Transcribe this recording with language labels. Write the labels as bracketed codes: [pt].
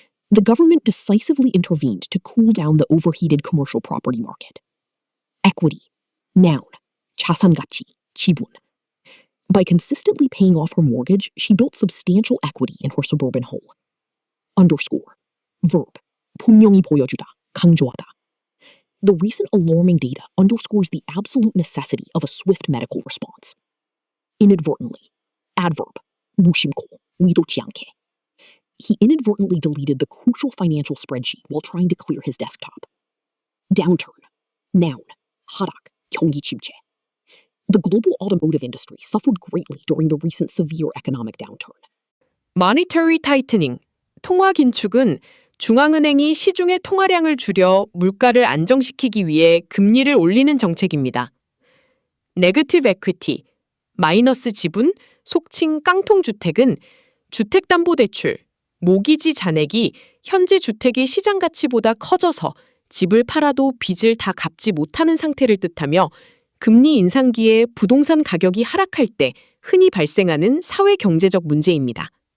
[en] The government decisively intervened to cool down the overheated commercial property market. Equity. Noun. [ko] 자산가치, 지분. [en] By consistently paying off her mortgage, she built substantial equity in her suburban home. Underscore. Verb. [ko] 분명히 보여주다, 강조하다. [en] The recent alarming data underscores the absolute necessity of a swift medical response. Inadvertently. Adverb. [ko] 무심코, 의도치 않게. [en] He inadvertently deleted the crucial financial spreadsheet while trying to clear his desktop. Downturn. Noun. [ko] 하락, 경기 침체. [en] The global automotive industry suffered greatly during the recent severe economic downturn. [ko] Monetary tightening, 통화 긴축은 중앙은행이 시중의 통화량을 줄여 물가를 안정시키기 위해 금리를 올리는 정책입니다. Negative equity, 마이너스 지분, 속칭 깡통주택은 주택담보대출, 모기지 잔액이 현재 주택의 시장 가치보다 커져서 집을 팔아도 빚을 다 갚지 못하는 상태를 뜻하며 금리 인상기에 부동산 가격이 하락할 때 흔히 발생하는 사회경제적 문제입니다.